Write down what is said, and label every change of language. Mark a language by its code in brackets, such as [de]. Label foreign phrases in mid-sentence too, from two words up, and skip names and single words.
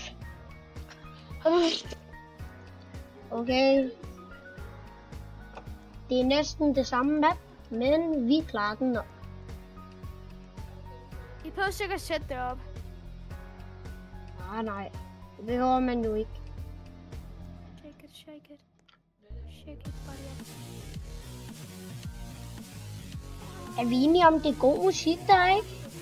[da] Okay. Det er næsten det samme map, men vi klarer den nok. I prøver sikkert at sætte det op. Nej, det behøver man jo ikke. [en] Shake it. Shake it, buddy. [da] Er vi enige om, det er god musik, der er, ikke?